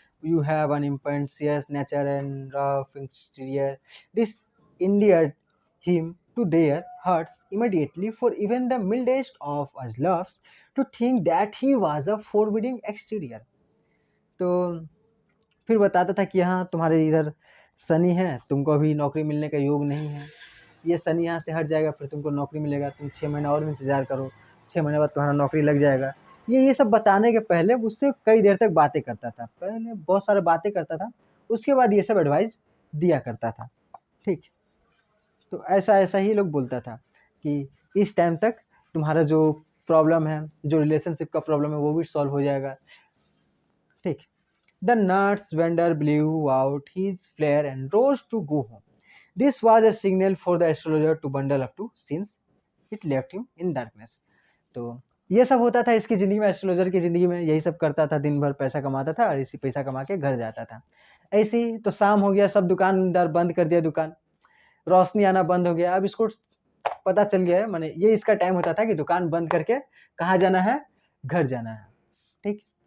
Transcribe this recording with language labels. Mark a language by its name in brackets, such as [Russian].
[English] You have an impetuous nature and rough exterior. This endeared him to their hearts immediately, for even the mildest of us loves to think that he was a forbidding exterior. [Hindi] तो फिर बताता था कि हाँ तुम्हारे इधर शनि है, तुमको अभी नौकरी मिलने का योग नहीं है, ये शनि यहाँ से हट जाएगा फिर तुमको नौकरी मिलेगा, तुम 6 महीना और इंतजार करो, 6 महीने बाद तुम्हारा नौकरी लग जाएगा। ये सब बताने के पहले उससे कई देर तक बातें करता था, पहले बहुत सारे बातें करता था, उसके बाद ये सब एडवाइस दिया करता था। ठीक। तो ऐसा ऐसा ही लोग बोलता था कि इस टाइम तक तुम्हारा जो प्रॉब्लम है, जो रिलेशनशिप का प्रॉब्लम है, वो भी सॉल्व हो जाएगा। ठीक। [English] The nuts vendor blew out his flare and rose to go home. This was a signal for the astrologer to bundle up to, since it left him in darkness. [Hindi] तो ये सब होता था इसकी ज़िंदगी में, एस्ट्रोलॉजर की ज़िंदगी में यही सब करता था, दिन भर पैसा कमाता था और इसी पैसा कमा के घर जाता था। ऐसे ही तो शाम हो गया, सब दुकानदार बंद कर दिया दुकान, रोशनी आना बंद हो गया। अब इसको पता चल गया है, माने ये इसका टाइम होता था कि दुकान बंद करके कहाँ जाना है, घर जाना है। ठीक।